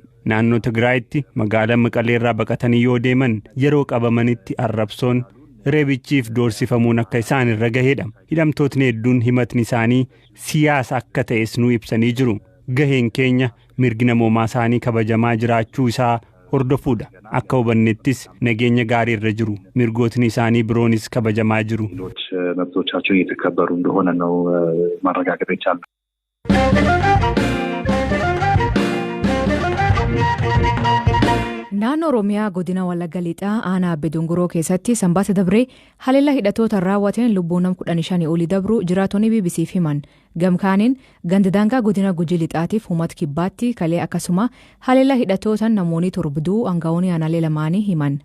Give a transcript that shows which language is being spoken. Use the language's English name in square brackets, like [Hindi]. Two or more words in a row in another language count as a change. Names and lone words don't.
[Oromo] Naannoo Tigraayitti magaalaa Maqaleerraa baqatanii yoo deeman yeroo qabamanitti arrabsoon reebichiif doorsifamuun akka isaan irra gahedha. Hidhamtootni hedduun himatni isaanii siyaasa akka ta'es nu ibsanii jiru. Gaheen keenya mirgi namoomaa isaanii kabajamaa jiraachuu isaa hordofuudha. Akka hubannettis nageenya gaarii irra jiru. Mirgootni isaanii biroonis kabajamaa jiru. [Amharic] መብቶቻቸው እየተከበሩ እንደሆነ ነው ማረጋገጥ ይቻላል። [Oromo] Naannoo Oromiyaa godina Wallagga Lixaa aanaa Abbee Dongoroo keessatti sanbaata dabree haleellaa hidhattoota raawwateen lubbuun nama 15 olii dabru jiraatonni BBC'f himan. Gamkaaniin ganda daangaa godina Gujii Lixaatiif uummata kibbaatti kalee akkasuma haleellaa hidhattootaan namoonni torbduu aangawoonni aanaalee lamaanii himan.